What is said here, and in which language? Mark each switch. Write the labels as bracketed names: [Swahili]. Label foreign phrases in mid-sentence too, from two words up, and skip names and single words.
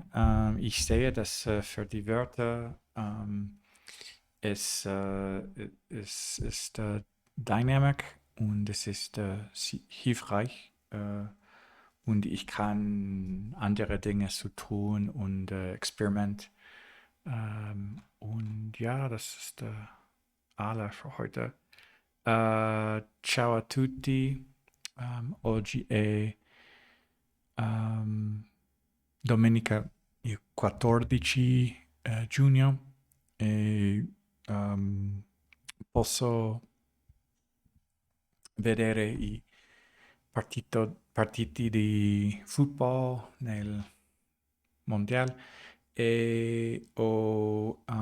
[German] Ich sehe, dass für die Wörter es ist Dynamic und es ist hilfreich und ich kann andere Dinge zu tun und Experiment. Und ja, das ist alle für heute. [Italian] Ciao a tutti. Oggi è domenica il 14 giugno e posso vedere i partiti di football nel mondiale e ho